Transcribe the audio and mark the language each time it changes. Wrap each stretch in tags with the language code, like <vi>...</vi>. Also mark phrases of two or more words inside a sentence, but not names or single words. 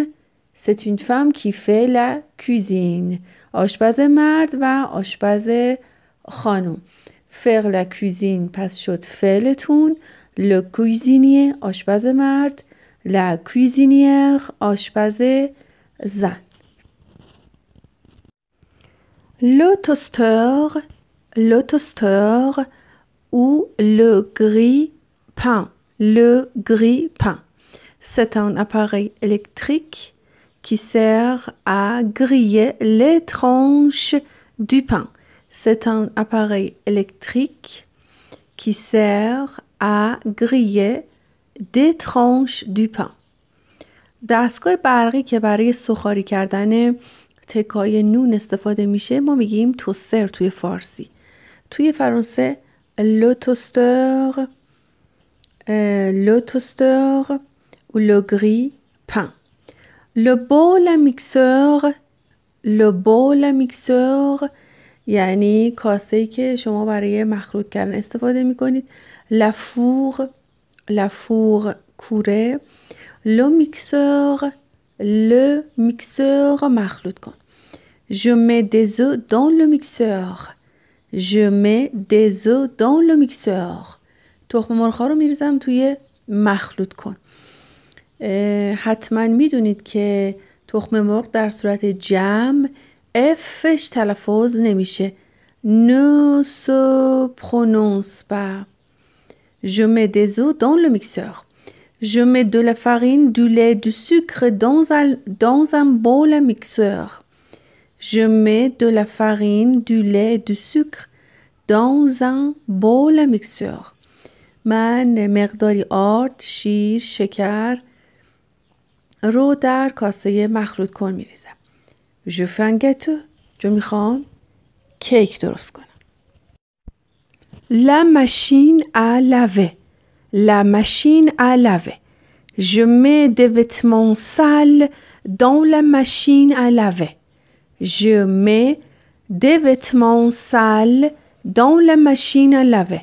<fr>C'est une femme qui fait la cuisine.</fr> <fa>آشپز مرد و آشپز خانم.</fa> <fr>Faire la cuisine</fr> <fa>پس شد فعلتون.</fa> <fr>Le cuisinier</fr> <fa>آشپز مرد.</fa> <fr>La cuisinière</fr> <fa>آشپز زن.</fa> <fr>Le toaster ou le grille-pain. Le grille-pain. C'est un appareil électrique qui sert à griller les tranches du pain. C'est un appareil électrique qui sert à griller des tranches du pain.</fr> <fa>دستگاه برقی که برای سوخاری کردن تکای نون استفاده میشه ما میگیم توستر توی فارسی. توی فرانسه</fa> <fr>le toaster ou le grille-pain. Le bol à mixeur</fr> <fa>یعنی کاسه‌ای که شما برای مخلوط کردن استفاده میکنید.</fa> <fr>la four کوره. le mixeur</fr> <fa>مخلوط کن.</fa> <fr>Je mets des œufs dans le mixeur.</fr> <fa>تخم مرغ‌ها رو میریزم توی مخلوط کن. حتما میدونید که تخم مرغ در صورت جمع افش تلفظ نمیشه.</fa> <fr>ne se prononce pas. Je mets des œufs dans le mixeur. Je mets de la farine, du lait, du sucre dans un bol à mixeur. Je mets de la farine, du lait, du sucre dans un bol à mixeur.</fr> <fa>من مقداری آرد، شیر، شکر رو در کاسه مخلوط کن میریزم.</fa> <fr>Je fais un gâteau.</fr> <fa>جو میخوام کیک درست کنم.</fa> <fr>La machine à laver. Je mets des vêtements sales dans la machine à laver. Je mets des vêtements sales dans la machine à laver.</fr>